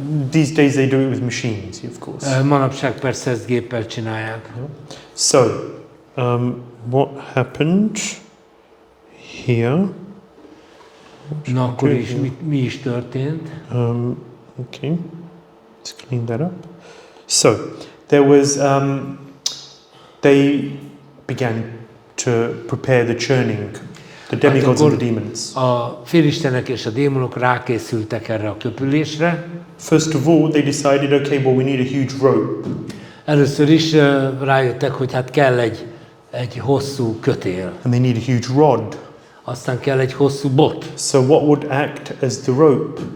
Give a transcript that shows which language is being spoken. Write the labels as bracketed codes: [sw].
[en] These days they do it with machines, of course. [hu] Manapság persze ezt géppel csinálják. [en] So, what happened here? [hu] Na akkor is mi is történt? [en] Okay, let's clean that up. So, there was, they began to prepare the churning, the demigods and the demons. [hu] A félistenek és a démonok rákészültek erre a köpülésre. [en] First of all, they decided, okay, well, we need a huge rope. [hu] Először is rájöttek, hogy hát kell egy hosszú kötél. [en] And they need a huge rod. [hu] Aztán kell egy hosszú bot. [en] So what would act as the rope?